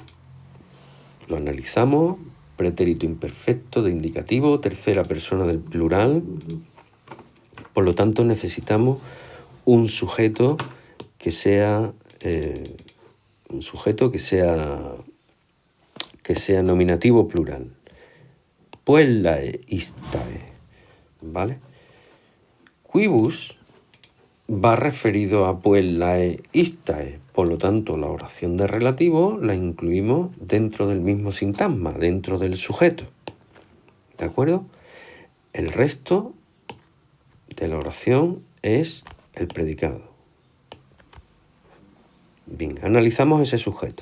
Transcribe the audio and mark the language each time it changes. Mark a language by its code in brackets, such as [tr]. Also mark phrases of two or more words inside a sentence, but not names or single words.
[es] Lo analizamos, pretérito imperfecto de indicativo, tercera persona del plural. Por lo tanto necesitamos un sujeto que sea nominativo plural. [la] Puellae istae, ¿vale? [es] Quibus va referido a [la] puellae istae, [es] por lo tanto la oración de relativo la incluimos dentro del mismo sintagma, dentro del sujeto, ¿de acuerdo? El resto de la oración es el predicado. Bien, analizamos ese sujeto.